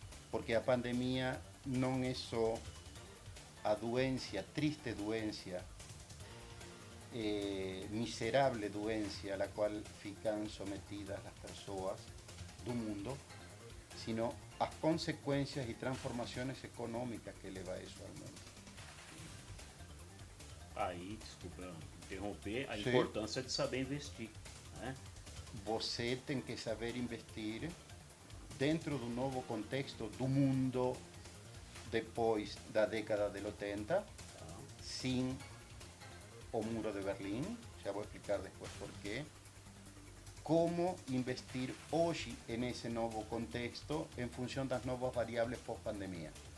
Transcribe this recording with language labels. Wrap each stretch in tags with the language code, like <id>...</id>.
<es>Porque la pandemia no es solo a doencia, triste doencia, miserable doencia a la cual fican sometidas las personas del mundo, sino as consecuencias y transformaciones económicas que leva eso al mundo.</es> <pt>Aí, desculpa interromper, a Sim. importância de saber investir, né? Você tem que saber investir dentro do novo contexto do mundo depois da</pt> <es>década del 80, sin o muro de Berlín, ya voy a explicar después por qué, cómo investir hoy en ese nuevo contexto en función de las nuevas variables pós-pandemia.</es>